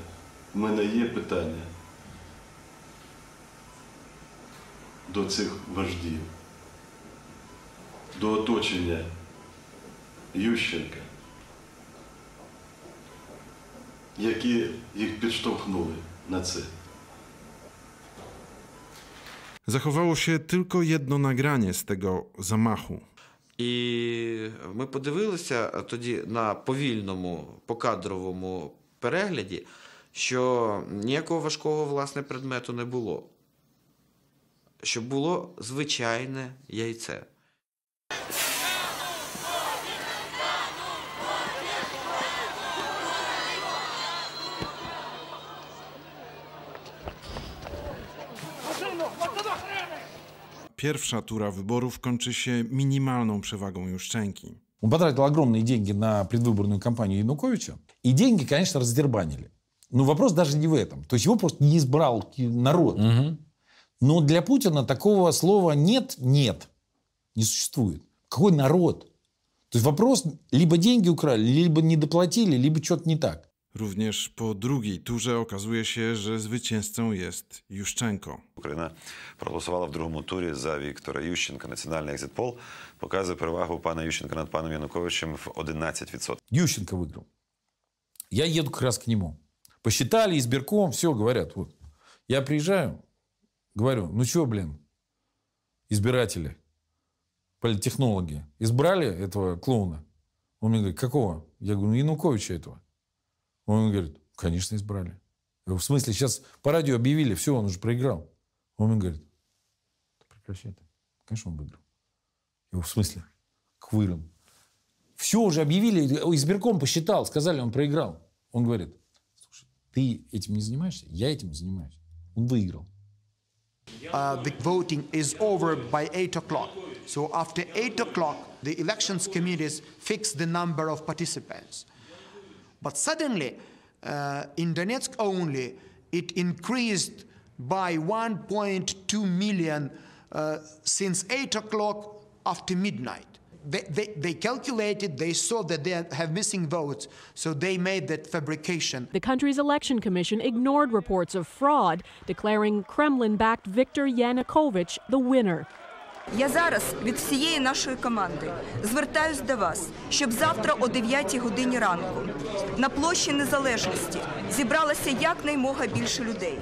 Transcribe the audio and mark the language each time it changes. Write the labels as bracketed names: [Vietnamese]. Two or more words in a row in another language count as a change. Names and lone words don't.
[Ukrainian] У мене є питання до цих вождів, до оточення Ющенка, які їх підштовхнули на це. [Polish] Zachowało się tylko jedno nagranie z tego zamachu. [Ukrainian] І ми подивилися тоді на повільному, покадровому перегляді, що ніякого важкого, власне, предмету не було. Що було звичайне яйце. [Polish] Pierwsza tura wyborów kończy się minimalną przewagą Juszczenki. [Russian] Он потратил огромные деньги на предвыборную кампанию Януковича. И деньги, конечно, раздербанили. Но вопрос даже не в этом. То есть его просто не избрал народ. Но для Путина такого слова «нет» не существует. Какой народ? То есть вопрос, либо деньги украли, либо не доплатили, либо что-то не так. [Polish] Również po drugiej turze okazuje się, że zwycięzcą jest Juszczenko. [Ukrainian] Україна проголосувала в другому турі за Віктора Ющенка. Національний екзит-пол показує перевагу пана Ющенка над паном Януковичем в 11%. [Russian] Ющенко выиграл. Я еду как раз к нему. Посчитали, избирком, все, говорят. Вот. Я приезжаю, Говорю, ну что, блин, избиратели, политтехнологи, избрали этого клоуна? Он мне говорит, какого? Я говорю, ну Януковича этого. Он говорит, конечно, избрали. Я говорю, в смысле, сейчас по радио объявили, все, он уже проиграл. Он мне говорит, прекращай это. Конечно, он выиграл. Я говорю, в смысле? Как выиграл? Все уже объявили, избирком посчитал, сказали, он проиграл. Он говорит, слушай, ты этим не занимаешься? Я этим занимаюсь. Он выиграл. [English] The voting is over by 8 o'clock. So after 8 o'clock, the elections committees fix the number of participants. But suddenly, in Donetsk only, it increased by 1.2 million since 8 o'clock after midnight. They calculated, they saw that they have missing votes, so they made that fabrication. The country's election commission ignored reports of fraud, declaring Kremlin-backed Viktor Yanukovych the winner. [Ukrainian] Я зараз від всієї нашої команди звертаюсь до вас, щоб завтра о 9 годині ранку на площі Незалежності зібралося якнаймога більше людей.